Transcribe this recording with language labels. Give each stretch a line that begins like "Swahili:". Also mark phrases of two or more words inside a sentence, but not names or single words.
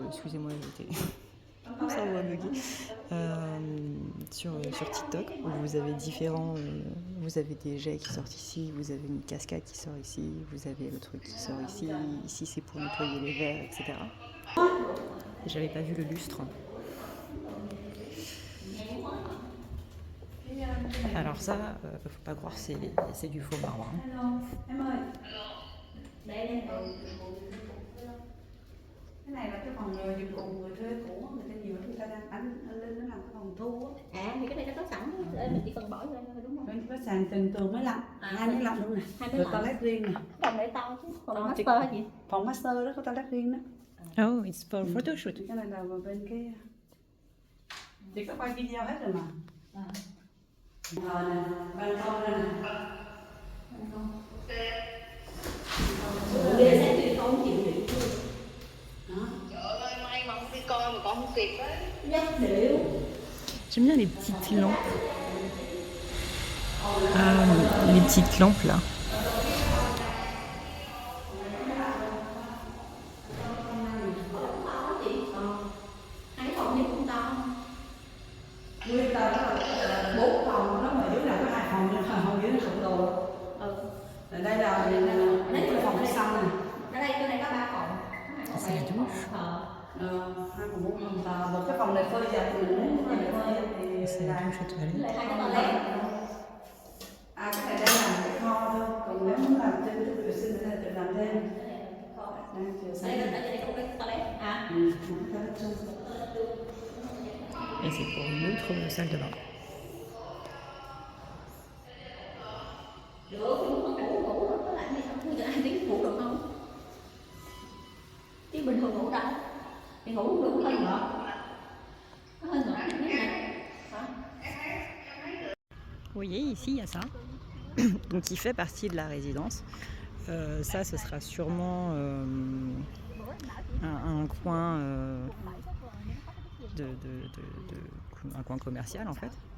French: Excusez-moi, ça va bugger. Sur TikTok, où vous avez vous avez des jets qui sortent ici, vous avez une cascade qui sort ici, vous avez le truc qui sort ici. Ici, c'est pour nettoyer les verres, etc. J'avais pas vu le lustre. Alors ça, faut pas croire, c'est du faux marbre.
Vietnamese: Cái này là cái phòng dịch vụ người thuê cũ, người ta nhiều người ta đang anh lên nó làm cái phòng thu á. À thì cái này nó có sẵn, mình chỉ cần bỏ vô thôi đúng không? Bên có sàn tường tường mới lạnh, 25 luôn nè. Rồi toilet riêng nè. Phòng này to chứ, phòng master hả chị? Phòng master đó có toilet riêng đó.
English: Oh, it's for photoshoot.
Vietnamese: Cái này là bên cái chị có quay video hết rồi mà. Rồi nè, ban công đây nè. Ban công. Để sáng thì con chịu được. Trời ơi, may mà không đi coi mà con không kịp á. Rất điệu.
French: J'aime bien les petites lampes. Les petites lampes là.
Vietnamese: Hai phòng nhưng cũng to. Nguyên tờ đó là 4 phòng đó mà dưới là có 2 phòng, nhưng phòng dưới là khổng lồ. Ở đây là cái phòng phía sau này. Ở đây cái này có 3 phòng.
French: C'est la douche.
Vietnamese: 2 phòng 4 phòng tờ. Một cái phòng này phơi giặt mình muốn phơi giặt thì
French: C'est la douche aux toilettes.
Vietnamese: Hai cái toilet. cái này đang làm cái kho thôi, còn nếu muốn làm thêm chút vệ sinh thì tự làm thêm. Đang chờ Ở xem. đây có cái toilet. À. Toilet chung.
French: Et c'est pour une autre salle de bain.
Vietnamese: Được, nhưng mà ngủ có lạnh gì không? Bây giờ ai biết ngủ được không? Chứ bình thường ngủ đâu? Thì ngủ không được hơi ngợp. Nó hơi ngợp như thế này. Hả?
French: Vous voyez, ici, il y a ça. Donc, qui fait partie de la résidence. Ça, ce sera sûrement un coin un coin commercial, en fait.